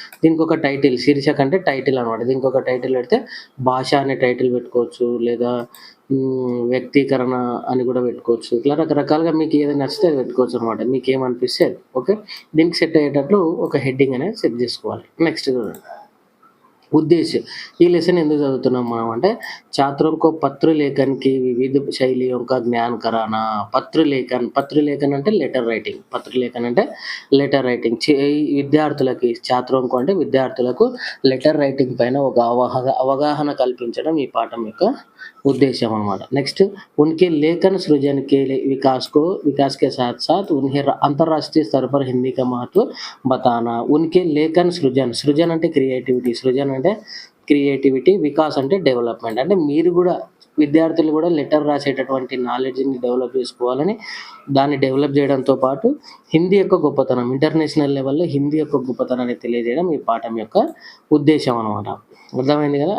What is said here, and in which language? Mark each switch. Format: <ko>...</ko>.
<te>దీనికొక title శీర్షిక అంటే title అనమాట. దీనికొక టైటిల్ పెడితే భాష అనే టైటిల్ పెట్టుకోవచ్చు. లేదా వ్యక్తీకరణ అని కూడా పెట్టుకోవచ్చు. ఇట్లా రకరకాలుగా మీకు ఏది నచ్చితే అది పెట్టుకోవచ్చు అనమాట. మీకేమనిపిస్తే అది. ఓకే. దీనికి సెట్ అయ్యేటట్లు ఒక హెడ్డింగ్ అనేది సెట్ చేసుకోవాలి.</te> <hi>నెక్స్ట్ उद्देश्य</hi> <te>ఈ లెసన్ ఎందుకు చదువుతున్నాం మనం అంటే</te> <hi>छात्रों को पत्र लेखन की विविध शैलियों का ज्ञान कराना.</hi> <te>పత్ర లేఖన్ అంటే లెటర్ రైటింగ్. పత్ర లేఖన్ అంటే లెటర్ రైటింగ్. విద్యార్థులకి</te> <hi>छात्रों को</hi> <te>అంటే విద్యార్థులకు లెటర్ రైటింగ్ పైన ఒక అవగాహన కల్పించడం ఈ పాఠం యొక్క उद्देश्य అనమాట.</te> <hi>నెక్స్ట్ उनके लेखन सृजन के विकास के साथ साथ उन्हें अंतर्राष्ट्रीय स्तर पर हिंदी का महत्व बताना. उनके लेखन</hi> <te>సృజన్ అంటే క్రియేటివిటీ. సృజన్ అంటే క్రియేటివిటీ, వికాస్ అంటే డెవలప్‌మెంట్. అంటే మీరు గూడా విద్యార్థులు గూడా లెటర్ రాసేటటువంటి నాలెడ్జ్‌ని డెవలప్ చేసుకోవాలని, దాన్ని డెవలప్ జేయడంతో పాటు హిందీ యొక్క గొప్పతనం, ఇంటర్నేషనల్ లెవెల్‌లో హిందీ యొక్క గొప్పతనాన్ని తెలియజేయడం ఈ పాఠం యొక్క ఉద్దేశ్యం అనమాట. అర్థమైంది గదా!</te>